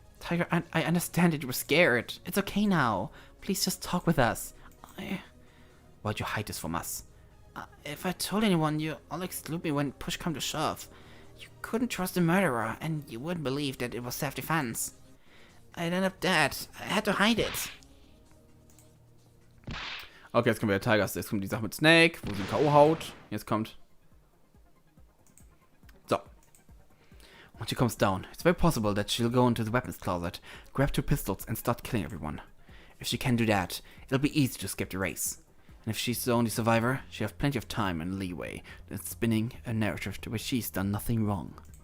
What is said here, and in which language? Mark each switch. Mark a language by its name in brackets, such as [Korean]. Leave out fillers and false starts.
[English] Tiger, I understand that you were scared. It's okay now. Please just talk with us. Why'd you hide this from us? If I told anyone, you all exclude me when push come to shove. You couldn't trust the murderer, and you wouldn't believe that it was self-defense. I'd end up dead. I had to hide it. [German] Okay, jetzt kommen wir Tigers. Jetzt kommt die Sache mit Snake, wo sie K.O. haut. Jetzt kommt. So. [English] When she comes down, it's very possible that she'll go into the weapons closet, grab 2 pistols, and start killing everyone. If she can do that, it'll be easy to skip the race. And if she's the only survivor, she'll have plenty of time and leeway than spinning a narrative to which she's done nothing wrong.